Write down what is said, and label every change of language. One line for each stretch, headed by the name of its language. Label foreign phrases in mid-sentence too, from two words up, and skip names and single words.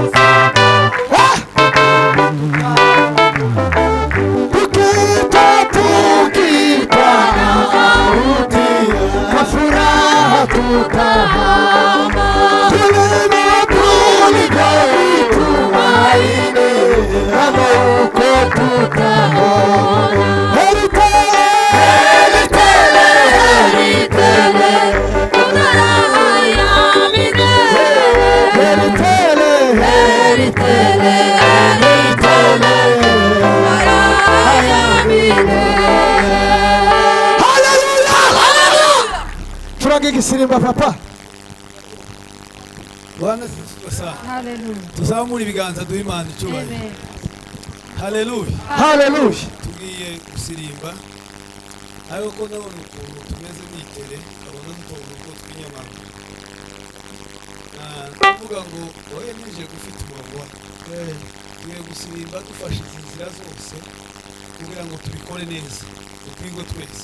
Swahili: tukita sauti kwa furaha tutahama tulivyoitumaini kama uko tutaona heri tele heri tele heri tele kuna raha ya milele heri tele heri tele heri tele kuna raha ya milele. Haleluya haleluya.
Kinyarwanda: Turange igisirimba papa.
Swahili: Bwana asifiwe sana. Hallelujah.
Kinyarwanda: Tuzamura ibiganza duhe Imana icyubahiro. Amen. Haleluya. Haleluya. Tugiye gusirimba ariko ko ndabona ukuntu tumeze n'itere abona n'ukuntu uko twinyamara. Kuvuga ngo wowe nije gufite umurongo tugiye gusirimba dufashe izi nzira zose kugira ngo tubikore neza utwingo twese.